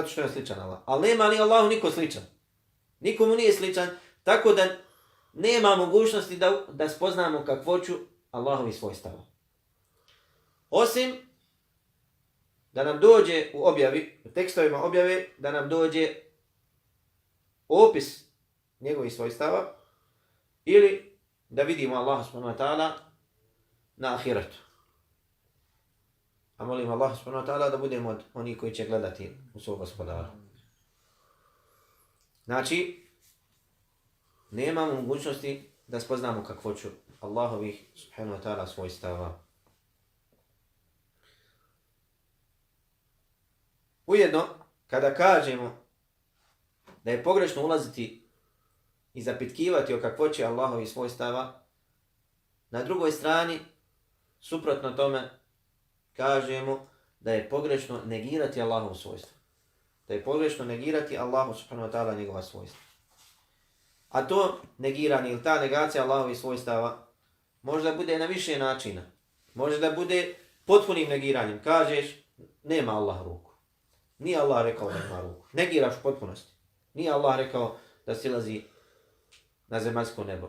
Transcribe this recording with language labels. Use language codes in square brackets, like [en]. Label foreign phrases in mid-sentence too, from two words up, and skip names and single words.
[bs] Zato što je sličan Allah. Ali nema ni Allahu niko sličan. Nikomu nije sličan, tako da nema mogućnosti da spoznamo kakvoću Allahovi svojstava. Osim da nam dođe u objavi, u tekstovima objave, da nam dođe opis njegovih svojstava ili da vidimo Allaha [ar] سبحانه وتعالى [bs] na ahiretu. A molim Allah [ar] سبحانه وتعالى [bs] da budemo od onih koji će gledati u svog gospodara. Znači, nemamo mogućnosti da spoznamo kakvoću Allahovih [ar] سبحانه وتعالى [bs] svojstava. Ujedno, kada kažemo da je pogrešno ulaziti i zapitkivati o kakvoći Allahovih svojstava, na drugoj strani, suprotno tome, kažemo da je pogrešno negirati Allahovu svojstvo. Da je pogrešno negirati Allahu [ar] سبحانه وتعالى [bs] njegova svojstva. A to negiranje ili ta negacija Allahovih svojstava može da bude na više načina. Može da bude potpunim negiranjem. Kažeš, nema Allah ruku. Nije Allah rekao da ima ruku. Negiraš u potpunosti. Nije Allah rekao da silazi na zemaljsko nebo.